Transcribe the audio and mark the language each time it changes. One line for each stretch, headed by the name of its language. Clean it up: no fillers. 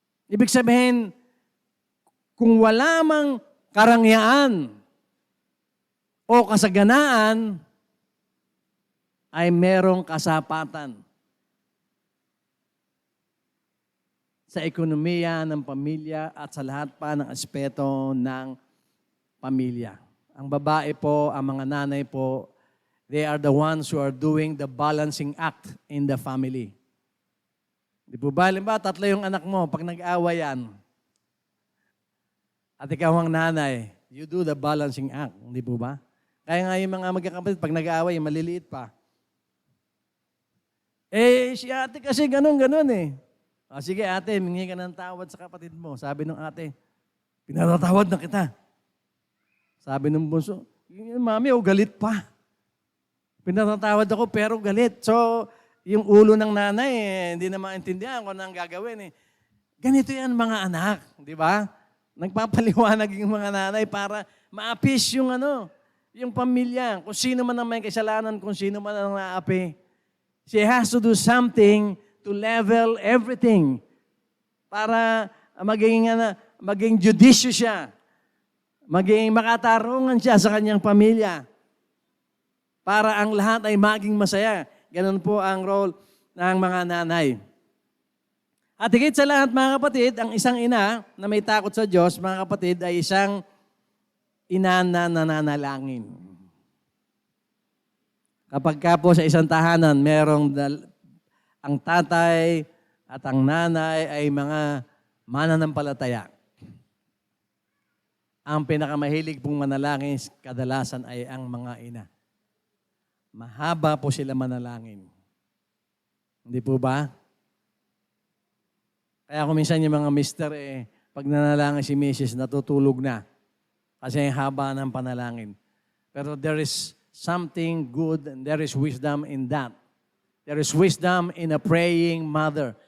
Filipino: Ibig sabihin, kung wala mang karangyaan o kasaganaan, ay merong kasapatan sa ekonomiya ng pamilya at sa lahat pa ng aspeto ng pamilya. Ang babae po, ang mga nanay po,
English: they are the ones who are doing the balancing act in the family.
Filipino: Di po ba? Halimbawa, 3 yung anak mo, pag nag-away yan, at ikaw ang nanay,
English: you do the balancing act.
Filipino: Di po ba? Kaya nga yung mga magkakapatid, pag nag-away, maliliit pa. Si ate kasi ganun eh. Sige ate, mingi ka ng tawad sa kapatid mo. Sabi ng ate, pinatatawad na kita. Sabi ng bunso, mami, galit pa. Pinatatawad ako pero galit. So, yung ulo ng nanay, hindi na maintindihan kung ano ang gagawin. Ganito yan mga anak, di ba? Nagpapaliwanag yung mga nanay para maapis yung pamilya. Kung sino man ang may kasalanan, kung sino man ang naapi.
English: She has to do something to level everything
Filipino: para maging
English: judicious siya.
Filipino: Maging makatarungan siya sa kanyang pamilya para ang lahat ay maging masaya. Ganun po ang role ng mga nanay. At higit sa lahat mga kapatid, ang isang ina na may takot sa Diyos, mga kapatid, ay isang ina na nananalangin. Kapag ka po sa isang tahanan, merong ang tatay at ang nanay ay mga mananampalataya. ang pinakamahilig pong manalangin kadalasan ay ang mga ina. Mahaba po sila manalangin. Hindi po ba? Kaya kung minsan yung mga mister, pag nanalangin si Mrs., natutulog na. Kasi ang haba ng panalangin.
English: Pero there is something good and there is wisdom in that. There is wisdom in a praying mother.